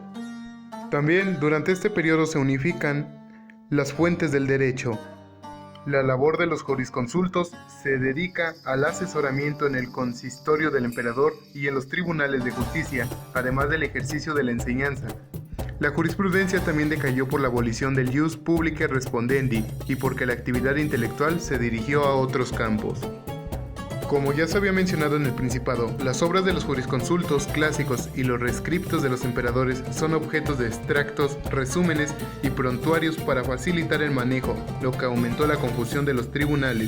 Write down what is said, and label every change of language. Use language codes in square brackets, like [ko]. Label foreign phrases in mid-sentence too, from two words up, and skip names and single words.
[es] También durante este periodo se unifican las fuentes del derecho. La labor de los jurisconsultos se dedica al asesoramiento en el consistorio del emperador y en los tribunales de justicia, además del ejercicio de la enseñanza. La jurisprudencia también decayó por la abolición del [la] ius publicae respondendi [es] y porque la actividad intelectual se dirigió a otros campos. Como ya se había mencionado en el Principado, las obras de los jurisconsultos clásicos y los rescriptos de los emperadores son objetos de extractos, resúmenes y prontuarios para facilitar el manejo, lo que aumentó la confusión de los tribunales.